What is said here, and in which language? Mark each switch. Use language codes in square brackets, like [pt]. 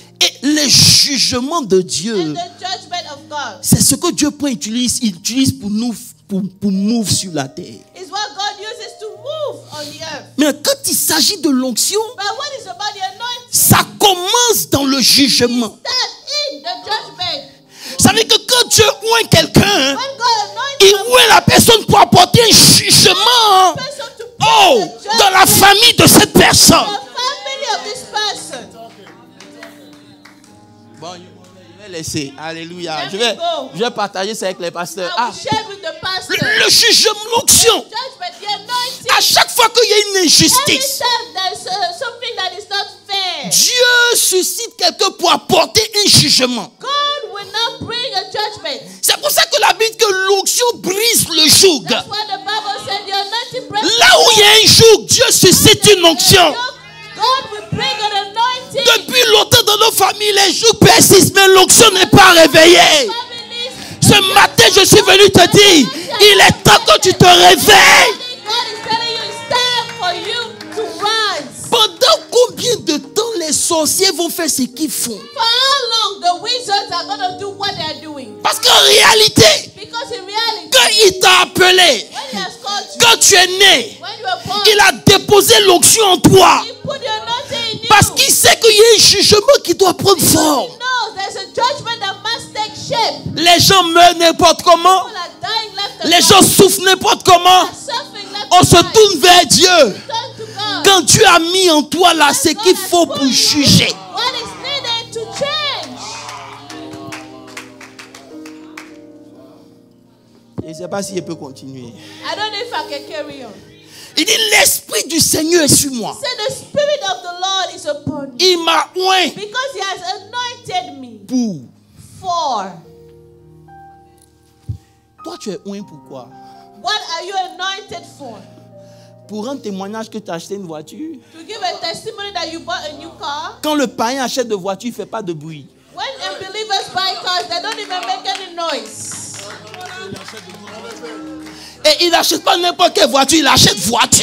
[fr] et les jugements de Dieu. [en] and the judgment of God. [fr] C'est ce que Dieu utilise pour nous, pour move sur la terre. [en] Is what God uses to move on the earth. [fr] Mais quand il s'agit de l'onction, [en] But when it's about the anointing, [fr] ça commence dans le jugement. [en] start in the judgment. [fr] Ça veut dire que quand Dieu oint quelqu'un, [en] When God anoints [fr] il oint la personne pour apporter un jugement. [en] a person to bring Oh, the judgment [fr] dans la famille de cette personne. [en] to the family of this person. [fr] Bon, je vais laisser. Alléluia. [en] Let me go. [fr] Je vais partager ça avec les pasteurs. [en] I will share with the pastor. [fr] Le jugement, l'onction. [en] Judgment, the anointing. [fr] À chaque fois qu'il y a une [en] Every [fr] injustice, [en] time there's something that is not fair, [fr] Dieu suscite quelqu'un pour apporter un jugement. [en] God will not bring a judgment. [fr] C'est pour ça que la Bible dit que l'onction brise le joug. [en] That's why the Bible said the anointing breaks. [fr] Là où il y a un joug, Dieu suscite une onction. [en] God will bring an anointing. [fr] Depuis longtemps dans nos familles, les jougs persistent, mais l'onction n'est pas réveillée. [en] Families, [fr] Ce matin, je suis venu te dire, il est temps que tu te réveilles. [en] God is telling you it's time for you to rise. [fr] Pendant combien de temps les sorciers vont faire ce qu'ils font? [en] For how long the wizards are going to do what they are doing? [fr] Parce qu'en réalité, [en] Because in reality, [fr] quand il t'a appelé, [en] when he has called you, [fr] quand tu es né, [en] when you were born, [fr] il a déposé l'onction en toi. [en] he put the anointing in you. [fr] Parce qu'il sait qu'il y a un jugement qui doit prendre forme. [en] No, there's a judgment that must take shape. [fr] Les gens meurent n'importe comment. [en] People are dying left and [fr] Les [en] right. [fr] gens souffrent n'importe comment. [en] Are suffering left [fr] On [en] and [fr] se [en] right. [fr] tourne vers Dieu. [en] Turn to God. [fr] Quand Dieu a mis en toi là ce qu'il faut pour juger. [en] What is needed to change? [fr] Je ne sais pas si je peux continuer. [en] I don't know if I can carry on. [fr] Il dit l'esprit du Seigneur est sur moi. [en] Say the spirit of the Lord is upon me [fr] Il m'a oint [en] because he has anointed me [fr] pour. [en] for. [fr] Toi tu es oint pourquoi? [en] What are you anointed for? [fr] Pour rendre témoignage que tu as acheté une voiture. [en] To give a testimony that you bought a new car. [fr] Quand le païen achète de voiture, il ne fait pas de bruit. [en] When unbelievers buy cars, they don't even make any noise. [fr] Et il n'achète pas n'importe quelle voiture, il achète voiture.